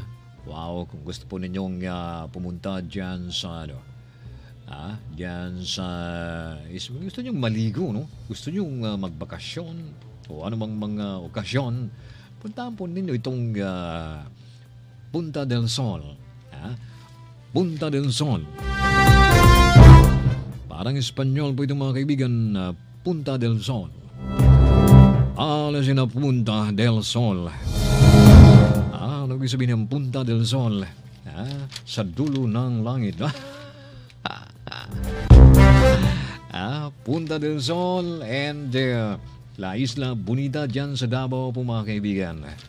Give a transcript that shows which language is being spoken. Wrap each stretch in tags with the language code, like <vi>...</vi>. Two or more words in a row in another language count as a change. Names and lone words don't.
<tl>Wow, kung gusto po ninyong pumunta dyan sa dyan sa gusto nyong maligo, no? Gusto nyong magbakasyon o anumang mga okasyon, puntahan po ninyo itong Punta del Sol. Punta del Sol. Parang Espanyol po itong mga kaibigan, Punta del Sol. Alasin na Punta del Sol. Ano ibig sabihin ng Punta del Sol? Sa dulo ng langit. Punta del Sol and La Isla Bonita dyan sa Davao po mga kaibigan.</tl>